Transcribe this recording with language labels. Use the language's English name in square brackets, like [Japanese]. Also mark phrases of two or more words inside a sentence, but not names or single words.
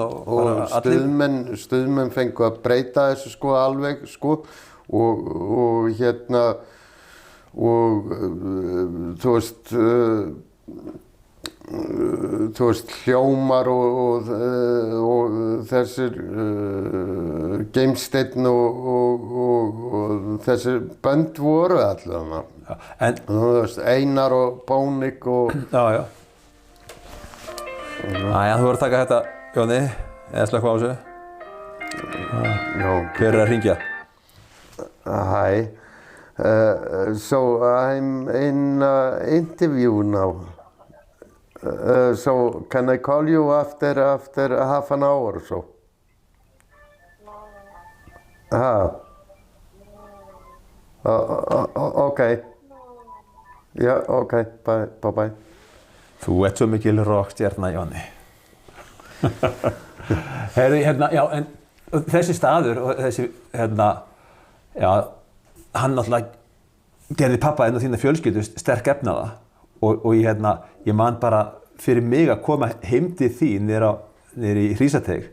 [Icelandic] og stuðmenn fengu að breyta þessu sko alveg sko og þú veist hljómar og þessir geimsteinn og þessir bönd voru allavega þú veist Einar og Bónik og Æja, þú voru að taka þetta, Jóni, eða slökkva á þessu. Hver að hringja? [English] Hi. So I'm in interview now. So can I call you after half an hour or so? Okay. Yeah, okay. Bye. [Icelandic] Þú ert svo mikil rockstjarna, Jóni. Heyrðu, já, en þessi staður og þessi, hann náttúrulega gerði pappa og þína fjölskyldu sterk efnaða og ég man bara fyrir mig að koma heim til þín niður í Hrísateig.